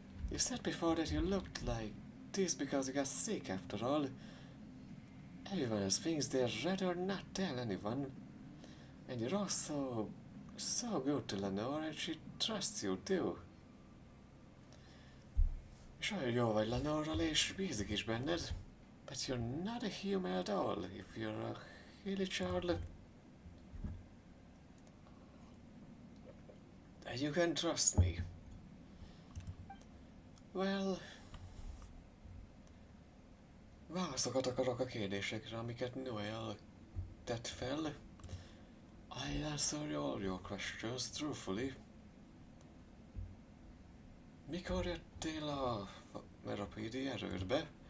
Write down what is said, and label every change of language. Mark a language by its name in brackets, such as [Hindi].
[English] You said before that you looked like this because you got sick after all. Everyone else thinks they'd rather not tell anyone. And you're also so good to Lenore and she trusts you too. [Hungarian] És olyan jó vagy Lenorral és bízik is benned. [English] But you're not a human at all if you're a Hilichurl. And you can trust me. Well... [Hungarian] Válaszokat akarok a kérdésekre, amiket Noel tett fel. [English] I'll answer all your questions truthfully. [Hungarian] Mikor jöttél a Meropidi erődbe?